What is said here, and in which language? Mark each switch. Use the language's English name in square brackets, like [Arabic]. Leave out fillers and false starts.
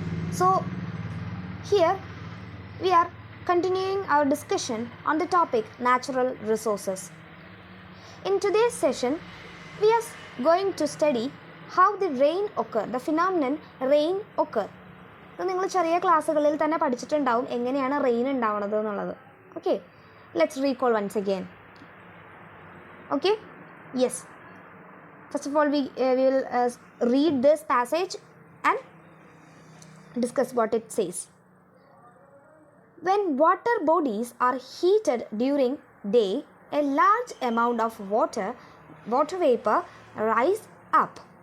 [English] So, here we are continuing our discussion on the topic natural resources. In today's session, we are going to study how the rain occur, the phenomenon rain occur. [Malayalam] So, നിങ്ങൾ ചെറിയ ക്ലാസ്സുകളിൽ തന്നെ പഠിച്ചിട്ടുണ്ടാവും എങ്ങനെയാണ് rain ഉണ്ടാവുന്നത് എന്നുള്ളത്. [English] Okay, let's recall once again. Okay, yes. First of all, we will read this passage and discuss what it says. When water bodies are heated during day, a large amount of water vapor rise up.